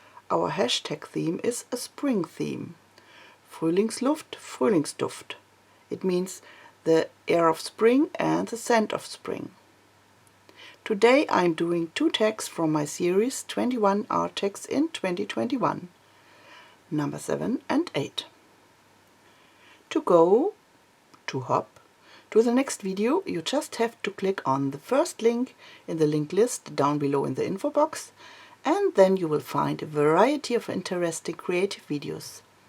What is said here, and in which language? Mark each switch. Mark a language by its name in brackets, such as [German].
[English] Our hashtag theme is a spring theme. [German] Frühlingsluft, Frühlingsduft. [English] It means the air of spring and the scent of spring. Today I'm doing 2 tags from my series 21 art tags in 2021, number 7 and 8. To hop, to the next video, you just have to click on the first link in the link list down below in the info box, and then you will find a variety of interesting creative videos.